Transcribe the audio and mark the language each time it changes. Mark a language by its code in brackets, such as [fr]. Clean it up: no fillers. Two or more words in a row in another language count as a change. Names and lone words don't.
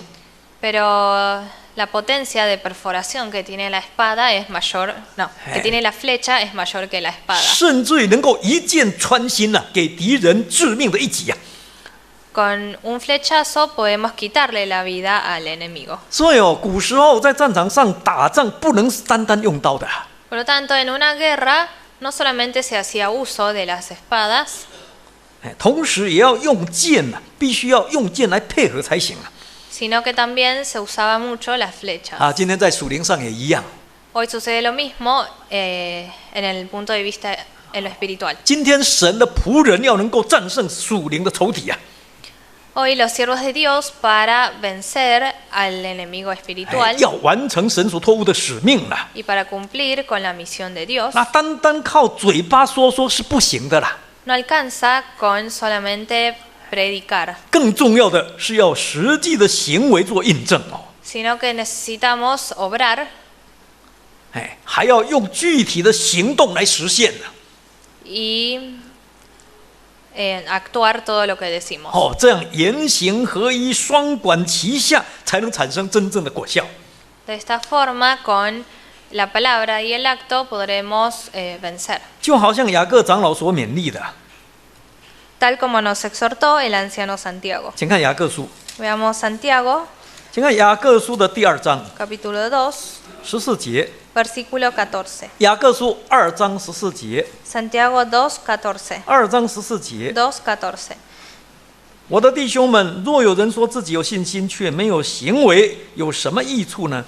[es] pero la potencia de perforación que tiene la espada es mayor, no, que tiene la flecha es mayor que la espada. [zh] 甚至于能够一剑穿心呢、给敌人致命的一击啊！ [es] Con un flechazo podemos quitarle la vida al enemigo. [zh] 所以古时候在战场上打仗不能单单用刀的、 [es] Por lo tanto, en una guerra no solamente se hacía uso de las espadas, [zh] 同时也要用剑呢、必须要用剑来配合才行啊！ [es] sino que también se usaba mucho las flechas. [zh] 今天在属灵上也一样。 [es] Hoy sucede lo mismo en el punto de vista en lo espiritual. [zh] 今天神的仆人要能够战胜属灵的仇敌啊！ [es] Hoy los siervos de Dios para vencer al enemigo espiritual [zh] 要完成神所托付的使命了。 [es] y para cumplir con la misión de Dios. [zh] 那单单靠嘴巴说说是不行的啦， [es] No alcanza con solamente predicar, [zh] 更重要的是要实际的行为做印证哦。 [es] sino que necesitamos obrar [zh] 还要用具体的行动来实现呢。 [es] y actuar todo lo que decimos. [zh] 这样言行合一，双管齐下，才能产生真正的果效。 [es] De esta forma, con la palabra y el acto podremos vencer. [zh] 就好像雅各长老所勉励的， [es] tal como nos exhortó el anciano Santiago. [zh] 请看雅各书， [es] Veamos Santiago, [zh] 请看雅各书的第2章 [es] capítulo 2, [zh] 14节， [es] versículo 14. [zh] 雅各书2章14节， [es] Santiago 2:14. [zh] 2章14节。 [es] 2:14. [zh] 我的弟兄们，若有人说自己有信心，却没有行为，有什么益处呢？